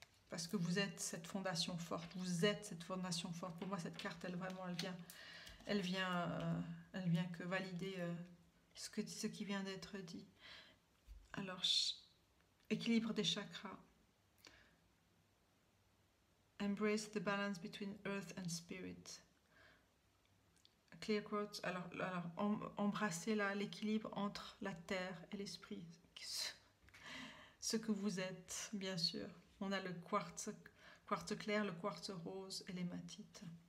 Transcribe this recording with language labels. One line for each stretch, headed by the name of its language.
French: Parce que vous êtes cette fondation forte. Vous êtes cette fondation forte. Pour moi, cette carte, elle vient que valider ce qui vient d'être dit. Alors, équilibre des chakras.
English: Embrace the balance between earth and spirit. Clear quote.
French: Alors embrasser l'équilibre entre la terre et l'esprit. Ce que vous êtes, bien sûr. On a le quartz clair, le quartz rose et l'hématite.